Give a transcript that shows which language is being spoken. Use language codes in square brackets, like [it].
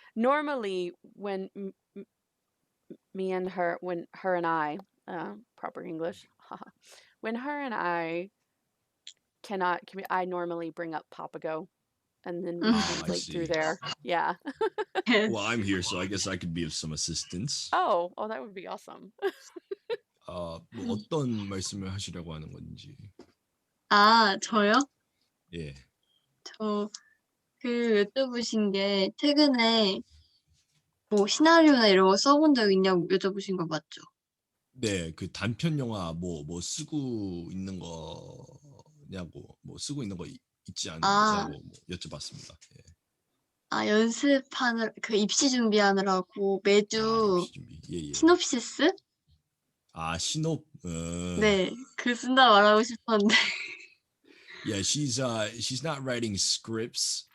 [en] Normally, when me and her, when her and I, proper English, when her and I cannot, I normally bring up Papago, and then we I translate through see. there. Yeah. Well, I'm here, so I guess I could be of some assistance. Oh, that would be awesome. [ko] 뭐 어떤 말씀을 하시려고 하는 건지. 저요? 예. 저 여쭤보신 게 최근에 뭐 시나리오나 이런 거 써본 적 있냐고 여쭤보신 거 맞죠? 네, 그 단편 영화 뭐 쓰고 있는 거냐고 뭐 쓰고 있는 거 있지 않냐고 뭐 여쭤봤습니다. 예. 연습하느 입시 준비하느라고 매주 입시 준비. 예. 시놉시스? 신업. 네, 그 쓴다 말하고 싶었는데. [en] Yeah, she's not writing scripts.